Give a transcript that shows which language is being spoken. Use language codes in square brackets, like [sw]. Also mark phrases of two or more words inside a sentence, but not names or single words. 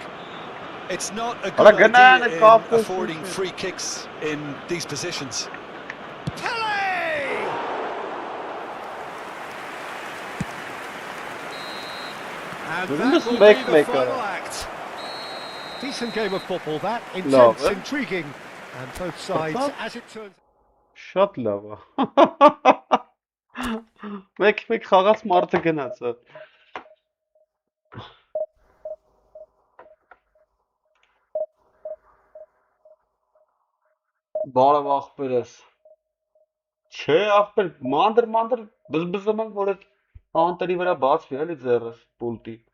[en] It's not a good idea in affording free kicks in these positions. Pele! And that will be the final act. Decent game of football, that. Intense, intriguing, and both sides, as it turns... [hy] Շատ լավ է։ Մեկ խաղաց մարդը գնաց։ Բարև ախպերս։ Չէ, ախպեր, մանր բզբզում եմ, որ այդ անտերի վրա բացվի, էլի ձեռս, պուլտի։